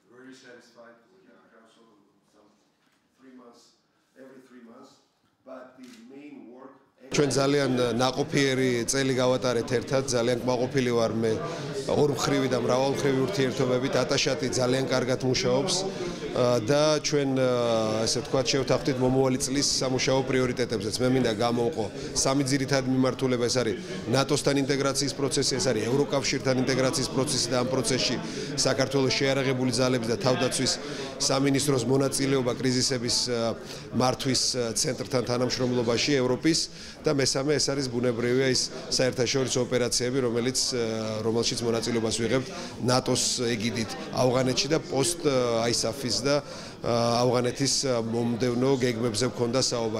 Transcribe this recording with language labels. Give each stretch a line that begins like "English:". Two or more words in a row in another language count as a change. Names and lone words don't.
English: very satisfied. We have council some 3 months, every 3 months, but the main work.
Georgian: ჩვენ ძალიან ნაყოფიერი წელი გავატარეთ ერთად, ძალიან კმაყოფილი ვარ მე ორმხრივი და მრავალმხრივი ურთიერთობებით. ატაშატი ძალიან კარგად მუშაობს და ჩვენ ასე ვთქვათ შევთანხმდით მომავალი წლის სამუშაო პრიორიტეტებზეც. მე მინდა გამოვყო სამი ძირითადი მიმართულება, ეს არის ნატოსთან ინტეგრაციის პროცესი, ეს არის ევროკავშირთან ინტეგრაციის პროცესი და ამ პროცესში საქართველოს შეიარაღებული ძალების და თავდაცვის სამინისტროს მონაწილეობა კრიზისების მართვის ცენტრთან თანამშრომლობაში ევროპის და მესამე ეს არის ბუნებრივია ის საერთაშორისო ოპერაციები, რომელშიც მონაწილეობას ვიღებთ ნატოს ეგიდით ავღანეთში და პოსტ ISAF-ის და ავღანეთის მომდევნო გეგმებზე გქონდა საუბარი.